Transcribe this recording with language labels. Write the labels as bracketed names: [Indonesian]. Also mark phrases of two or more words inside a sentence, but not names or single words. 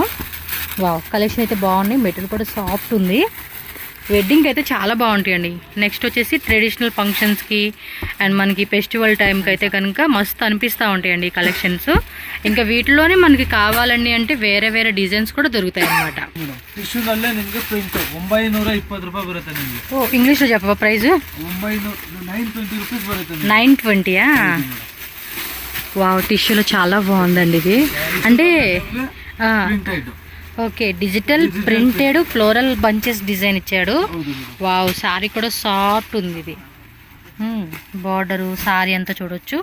[Telugu] వావ్, కలెక్షన్ అయితే బాగుంది. మెటీరియల్ కూడా సాఫ్ట్ ఉంది. వెడ్డింగ్కి అయితే చాలా బాగుంటాయండి. నెక్స్ట్ వచ్చేసి ట్రెడిషనల్ ఫంక్షన్స్కి అండ్ మనకి ఫెస్టివల్ టైంకి అయితే కనుక మస్తు అనిపిస్తూ ఉంటాయండి ఈ కలెక్షన్స్. ఇంకా వీటిలోనే మనకి కావాలండి అంటే వేరే వేరే డిజైన్స్ కూడా దొరుకుతాయి అన్నమాట. [Kannada] ಟಿಶ್ಯೂನಲ್ಲೇ ನಿಮಗೆ ಪ್ರಿಂಟ್ 920 ರೂಪಾಯಿ ಬರುತ್ತೆ ನಿಮಗೆ. [Telugu] ఓ ఇంగ్లీష్లో చెప్పవా ప్రైస్? [Kannada] 920 రూపీస్ బರುತ್ತೆ. [Telugu] 920యా? వావ్, టిష్యూలో చాలా బాగుందండి ఇది. అంటే ప్రింటెడ్. ఓకే, [English] digital printed floral bunches design [Telugu] ఇచ్చాడు. వావ్, శారీ కూడా సాఫ్ట్ ఉంది ఇది. బార్డరు శారీ అంతా చూడొచ్చు.